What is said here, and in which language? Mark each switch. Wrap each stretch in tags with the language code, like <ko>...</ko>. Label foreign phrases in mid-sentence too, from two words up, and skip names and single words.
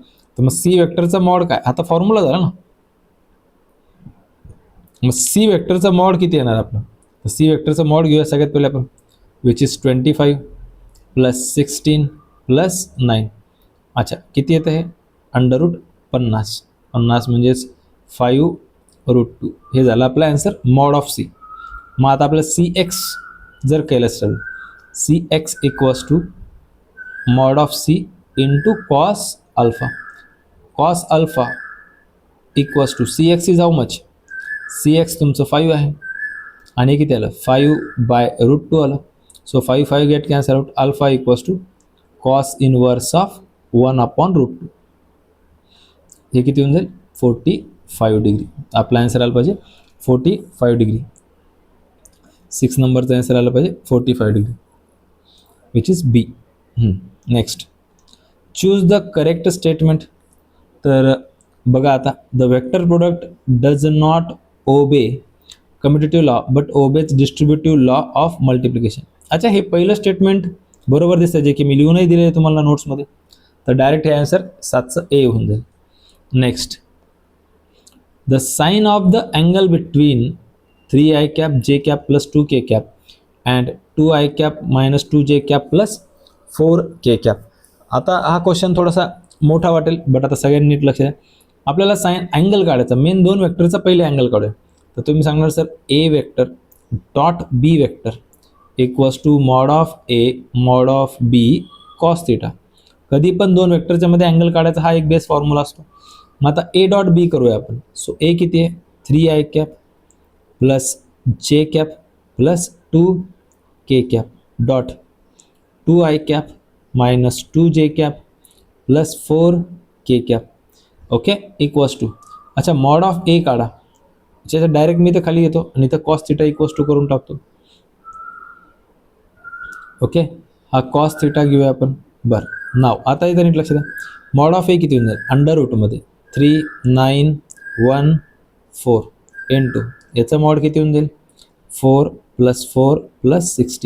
<mr>तर मग सी वेक्टरचा मॉड काय, आता फॉर्म्युला झाला ना. मग सी वेक्टरचा मॉड किती येणार आपलं, तर सी वेक्टरचा मॉड घेऊया सगळ्यात पहिले आपण,</mr> <en>which is 25 plus 16 plus 9.</en> <mr>अच्छा किती येतं हे,</mr> <en>under root</en> <mr>50, 50 म्हणजेच 5√2. हे झालं आपलं</mr> <en>answer mod of C.</en> <mr>मग आता आपलं सी एक्स जर केलं असेल,</mr> <en>C x equals to mod of C into cos alpha. cos alpha equals to C x is how much, C x इज हाऊ मच, सी एक्स</en> <mr>तुमचं 5 आहे, आणि किती आलं 5/√2 आलं.</mr> <en>so 5 5 get cancel out, alpha equals to cos inverse of 1/√2.</en> <mr>हे किती होऊन जाईल 45 डिग्री. आपला आन्सर आला पाहिजे 45 डिग्री. 6 नंबरचा आन्सर आला पाहिजे 45 डिग्री,</mr> <en>which is B. next, choose the correct statement.</en> <mr>तर बघा आता,</mr> <en>the vector product does not obey commutative law but obeys distributive law of multiplication.</en> <mr>अच्छा हे पहिलं स्टेटमेंट बरोबर दिसतं, जे की मी लिहूनही दिले आहे तुम्हाला नोट्समध्ये. तर डायरेक्ट हे आन्सर 7चं ए होऊन जाईल.</mr> <en>next, the sine of the angle between 3i cap j cap plus 2k cap and 2i cap minus 2j cap plus 4k cap.</en> <mr>आता हा क्वेश्चन थोडासा मोठा वाटेल, बट आता सगळ्यांनी नीट लक्ष द्या. आपल्याला</mr> <en>sine angle</en> <mr>काढायचा, मेन दोन वेक्टरचा पहिले अँगल काढूया. तर तुम्ही सांगणार</mr> <en>sir A vector dot B vector equals to mod of A mod of B cos theta.</en> <mr>कधी पण दोन वेक्टरच्या मध्ये अँगल काढायचा हा एक</mr> <en>base formula</en> <mr>असतो. मग आता</mr> <en>A dot B</en> <mr>करूया आपण.</mr> <en>so A</en> <mr>किती आहे</mr> <en>3i cap plus j cap plus 2k cap dot 2i cap minus 2j cap plus 4k cap. okay equals to,</en> <mr>अच्छा</mr> <en>mod of A</en> <mr>काढा, त्याचं डायरेक्ट मी तर खाली येतो आणि इथं</mr> <en>cos theta equals to</en> <mr>करून टाकतो. ओके हा</mr> <en>cos theta</en> <mr>घेऊया आपण. बरं नाव आता इथं नीट लक्ष द्या,</mr> <en>mod of A</en> <mr>किती होऊन जाईल अंडर रूटमध्ये 3 9 1 4 इंटू याचं मॉड किती होऊन जाईल 4 + 4 + 16.</mr>